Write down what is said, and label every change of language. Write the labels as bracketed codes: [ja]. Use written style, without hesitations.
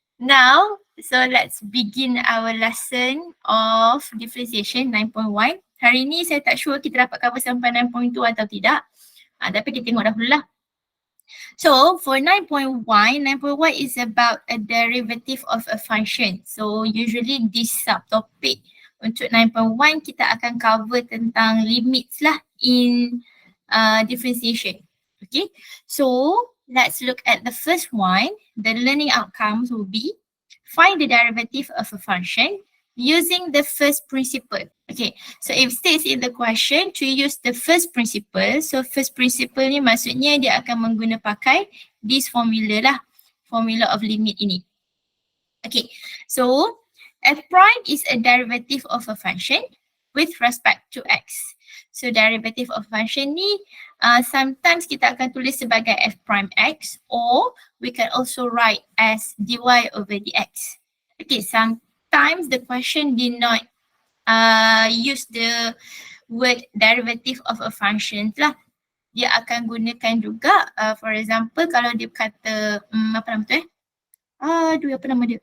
[en] Now, so let's begin our lesson of differentiation 9.1. [ms] Hari ni saya tak sure kita dapat cover sampai 9.2 atau tidak. Tapi kita tengok dahulu lah. [en] So for 9.1 is about a derivative of a function. So usually this subtopic [ms] untuk 9.1 kita akan [en] cover [ms] tentang [en] limits lah in differentiation. Okay, so let's look at the first one. The learning outcomes will be find the derivative of a function using the first principle. Okay, so if states in the question to use the first principle, so first principle [ms] ni maksudnya dia akan pakai [en] this formula lah, formula of limit ini. Okay, so f prime is a derivative of a function with respect to x. So derivative of function ni sometimes [ms] kita akan tulis sebagai [en] f prime x, or we can also write as dy over dx. Okay, sometimes the question did not use the word derivative of a function lah. [ms] Dia akan gunakan juga [en] for example [ms] kalau dia kata apa nama tu apa nama dia?